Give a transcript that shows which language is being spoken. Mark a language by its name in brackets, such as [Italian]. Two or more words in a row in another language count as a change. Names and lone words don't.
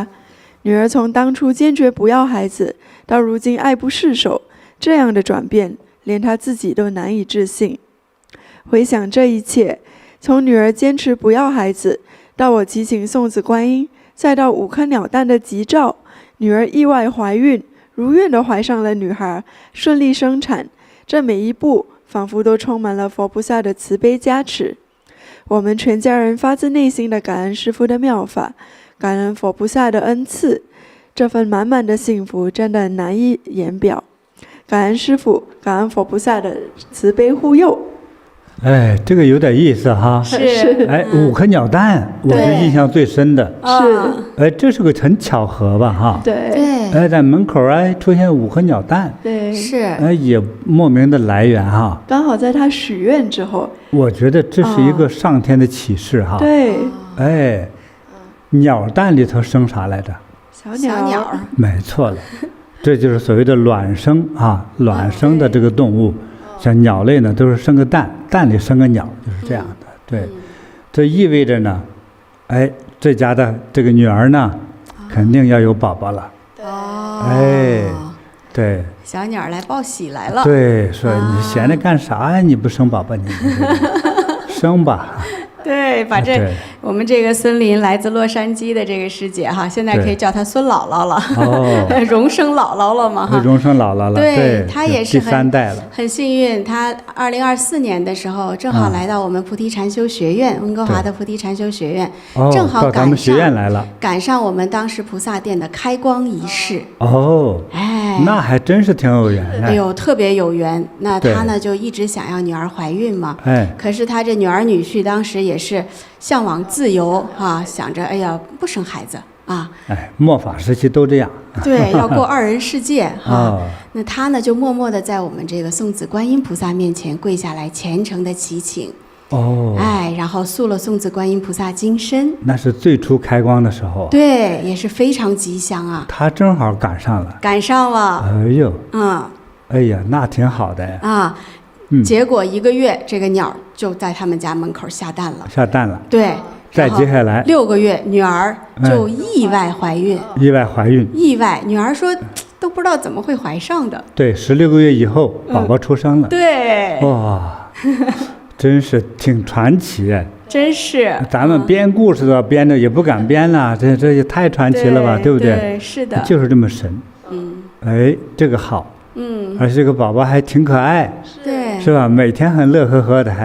[Chinese] 女兒從當初堅決不要孩子，到如今愛不釋手，這樣的轉變，連他自己都難以置信。回想這一切，從女兒堅持不要孩子，到我祈請送子觀音，再到5顆鳥蛋的吉兆，女兒意外懷孕，如願地懷上了女孩，順利生產，這每一步仿佛都充滿了佛菩薩的慈悲加持。我們全家人發自內心的感恩師父的妙法，感恩佛菩薩的恩賜，這份滿滿的幸福真的難以言表。感恩師父，感恩佛菩薩的慈悲護佑。哎，這個有點意思哈。是。哎，5顆鳥蛋，我是印象最深的。是。哎，這是個很巧合吧哈。對。哎，在門口出現5顆鳥蛋。對。是。哎，也莫名的來源哈。剛好在他許願之後。我覺得這是一個上天的啟示哈。對。哎，鳥蛋裡頭生啥來着？小鳥。沒錯了，這就是所謂的卵生啊，卵生的這個動物。像鳥類呢，都是生個蛋，蛋裡生個鳥，就是這樣的。對，這意味着呢，哎，這家的這個女兒呢，肯定要有寶寶了。哎，对。小鳥來報喜來了。對，說你閒着幹啥呀？你不生寶寶，你生吧。對，把我們這個孫林來自洛杉磯的這個師姐哈，現在可以叫她孫姥姥了，榮生姥姥了嘛哈。榮生姥姥了，對，她也是第3代了。很幸運，她2024年的時候正好來到我們菩提禪修學院，溫哥華的菩提禪修學院，正好趕上我們當時菩薩殿的開光儀式。哦，哎，那還真是挺有緣的。哎呦，特別有緣。那她呢就一直想要女兒懷孕嘛。哎，可是她這女兒女婿當時也是向往自由啊，想着哎呀不生孩子啊。哎，末法時期都這樣。對，要過2人世界啊。那他呢就默默地在我們這個送子觀音菩薩面前跪下來，虔誠地祈請。哦。哎，然後塑了送子觀音菩薩金身。那是最初開光的時候。對，也是非常吉祥啊。他正好趕上了。趕上了。哎呦。嗯。哎呀，那挺好的呀。啊。結果1個月，這個鳥就在他們家門口下蛋了。下蛋了。對。再接下來 6個月，女兒就意外懷孕。意外懷孕。意外，女兒說都不知道怎麼會懷上的。對，16個月以後，寶寶出生了。對。哇，真是挺傳奇哎。真是。咱們編故事的編的也不敢編了，這也太傳奇了吧，對不對？對，是的。就是這麼神。哎，這個好。而且這個寶寶還挺可愛。對。是吧？每天很樂呵呵的還。